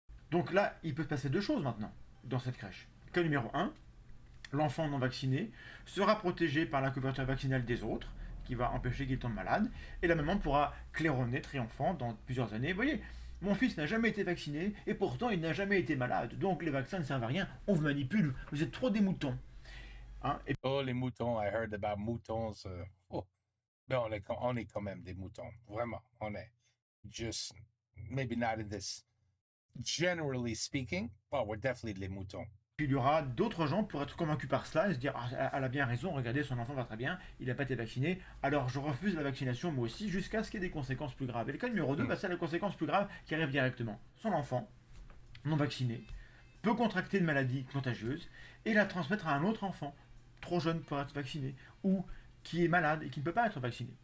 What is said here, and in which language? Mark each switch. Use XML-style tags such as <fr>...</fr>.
<fr>Donc là, il peut se passer deux choses maintenant dans cette crèche. Cas numéro 1, l'enfant non vacciné sera protégé par la couverture vaccinale des autres, qui va empêcher qu'il tombe malade, et la maman pourra claironner triomphant dans plusieurs années. Vous voyez, mon fils n'a jamais été vacciné, et pourtant il n'a jamais été malade, donc les vaccins ne servent à rien, on vous manipule, vous êtes trop des moutons. Et</fr> <en>Oh,</en> <fr>les moutons,</fr> <en>I heard about moutons.</en> <fr>Mais on est quand même des moutons. Vraiment, on est.</fr> <en>Just, maybe not in this. Generally speaking, well, we're definitely</en> <fr>les moutons. puis il y aura d'autres gens pour être convaincus par cela et se dire elle a bien raison, regardez, son enfant va très bien, il n'a pas été vacciné, alors je refuse la vaccination moi aussi, jusqu'à ce qu'il y ait des conséquences plus graves. Et le cas numéro 2, c'est la conséquence plus grave qui arrive directement. Son enfant, non vacciné, peut contracter une maladie contagieuse et la transmettre à un autre enfant, trop jeune pour être vacciné, ou qui est malade et qui ne peut pas être vacciné.</fr>